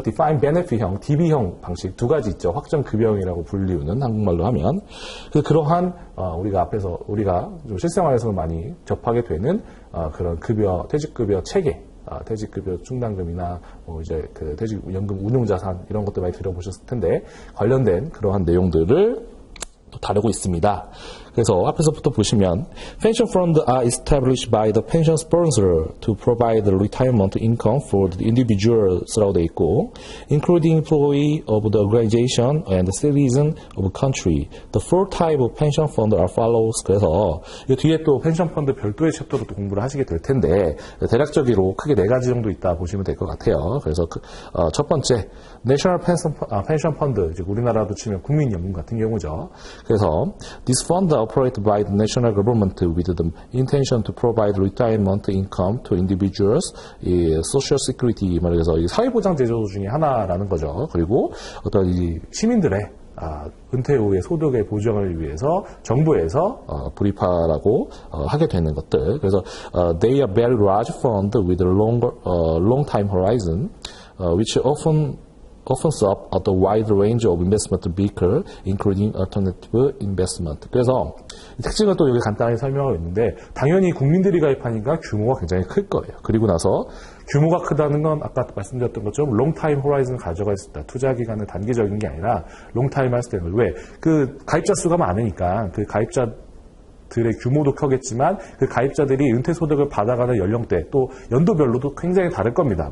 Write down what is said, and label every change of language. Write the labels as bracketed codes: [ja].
[ko] 디파인 베네핏형, DB형 방식 두 가지 있죠. 확정 급여형이라고 불리우는 한국말로 하면 그러한 우리가 좀 실생활에서 많이 접하게 되는 그런 급여, 퇴직급여 체계, 퇴직급여 충당금이나 이제 그 퇴직연금 운용자산 이런 것도 많이 들어보셨을 텐데 관련된 그러한 내용들을 또 다루고 있습니다. 그래서 앞에서부터 보시면 [en] pension funds are established by the pension sponsor to provide retirement income for the individuals [ko] 라고 돼 있고 [en] including employee of the organization and citizen of the country. The four type of pension funds are follows. [ko] 그래서 이 뒤에 또 펜션 펀드 별도의 챕터로 또 공부를 하시게 될 텐데 대략적으로 크게 네 가지 정도 있다 보시면 될 것 같아요. 그래서 첫 번째 National Pension Fund, 즉 우리나라도 치면 국민연금 같은 경우죠. 그래서 [en] this fund operated by the national government with the intention to provide retirement income to individuals, social security [ko] 말해서 사회보장 제도 중에 하나라는 거죠. 그리고 어떤 이 시민들의 은퇴 후의 소득의 보장을 위해서 정부에서 불입하라고 하게 되는 것들. 그래서 [en] they are very large fund with a long time horizon, which often serve a wide range of investment vehicles, including alternative investment. [ko] 그래서 특징을 또 여기 간단히 설명하고 있는데 당연히 국민들이 가입하니까 규모가 굉장히 클 거예요. 그리고 나서 규모가 크다는 건 아까 말씀드렸던 것처럼 롱타임 호라이즌을 가져갈 수 있다. 투자 기간은 단기적인 게 아니라 롱타임 할 수 있는 거예요. 왜? 그 가입자 수가 많으니까 그 가입자들의 규모도 크겠지만 그 가입자들이 은퇴 소득을 받아가는 연령대 또 연도별로도 굉장히 다를 겁니다.